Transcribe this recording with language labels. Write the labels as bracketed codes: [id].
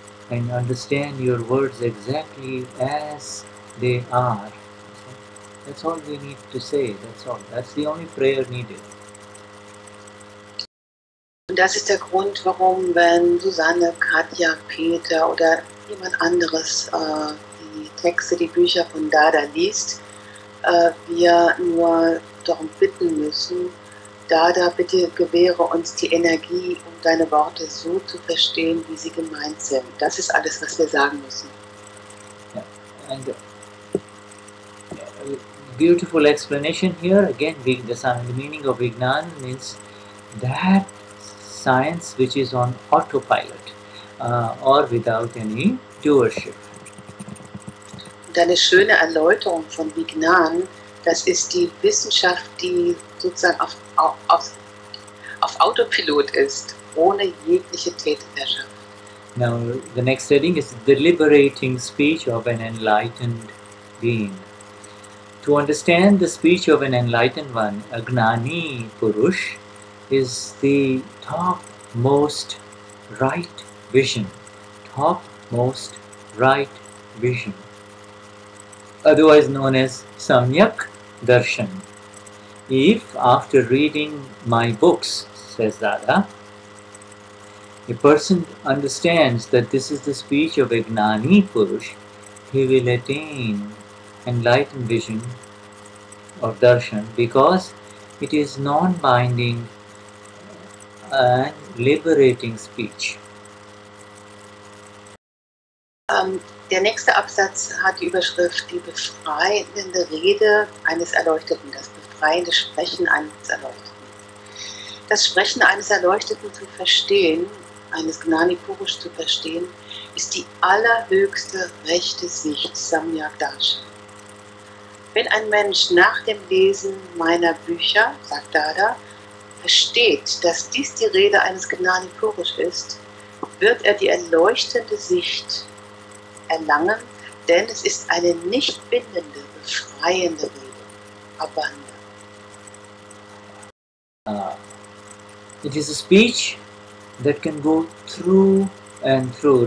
[en] and understand your words exactly as they are. That's all we need to say. That's all. That's the only prayer needed. [de] Und das ist der Grund, warum, wenn Susanne, Katja, Peter oder jemand anderes die Texte, die Bücher von Dada liest, wir nur darum bitten müssen, Dada, bitte gewähre uns die Energie, um deine Worte so zu verstehen, wie sie gemeint sind. Das ist alles, was wir sagen müssen. [en] Yeah. And beautiful explanation here. Again, the meaning of Vignan means that science which is on autopilot or without any doership. [de] Und eine schöne Erläuterung von Vignan, das ist die Wissenschaft, die sozusagen auf Autopilot ist, ohne jegliche Täterherrschaft. [en] Now, the next heading is the liberating speech of an enlightened being. To understand the speech of an enlightened one, a Gnani Purush is the topmost right vision. Topmost right vision. Otherwise known as Samyak Darshan. If after reading my books, says Dada, a person understands that this is the speech of a Gnani Purush, he will attain enlightened vision of darshan because it is non-binding and liberating speech. [de] Der nächste Absatz hat die Überschrift die befreiende Rede eines Erleuchteten, das befreiende Sprechen eines Erleuchteten. Das Sprechen eines Erleuchteten zu verstehen, eines Gnani Purush zu verstehen, ist die allerhöchste rechte Sicht, Samyak Darshan. Wenn ein Mensch nach dem Lesen meiner Bücher, sagt Dada, versteht, dass dies die Rede eines Gnani Purush ist, wird er die erleuchtende Sicht erlangen, denn es ist eine nicht bindende, befreiende Rede, Abanda. [en] It is a speech that can go through and through.